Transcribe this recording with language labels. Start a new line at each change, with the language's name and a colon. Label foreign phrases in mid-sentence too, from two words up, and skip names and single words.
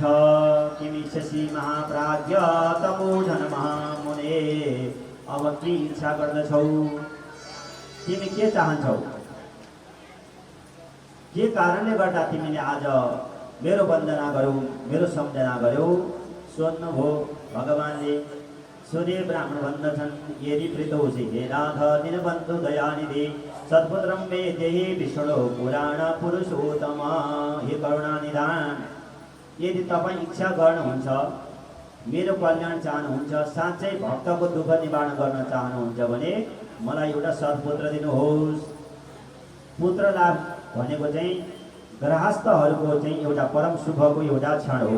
Nepali: तिमी शशी
Sanskrit: महाप्राज्य तपोधन महामुने,
Nepali: अब के इच्छा गर्दछौ, तिमी के चाहन्छौ, के कारणले गर्दा तिमीले आज मेरो वन्दना गर्यौ, मेरो सम्झना गर्यौ, सोध्नुभयो भगवानले। सूर्य ब्राह्मण भन्दछन्
Sanskrit: यदि प्रीतोषि हे नाथ दीनबन्धु दयानिधि, सत्पुत्रं मे देहि विष्णु पुराण पुरुषोत्तम, हे करुणानिधान,
Nepali: यदि तपाईँ इच्छा गर्नुहुन्छ, मेरो कल्याण चाहनुहुन्छ, साँच्चै भक्तको दुःख निवारण गर्न चाहनुहुन्छ भने मलाई एउटा सत्पुत्र दिनुहोस्। पुत्र लाभ भनेको चाहिँ गृहस्थहरूको चाहिँ एउटा परम सुखको एउटा क्षण हो।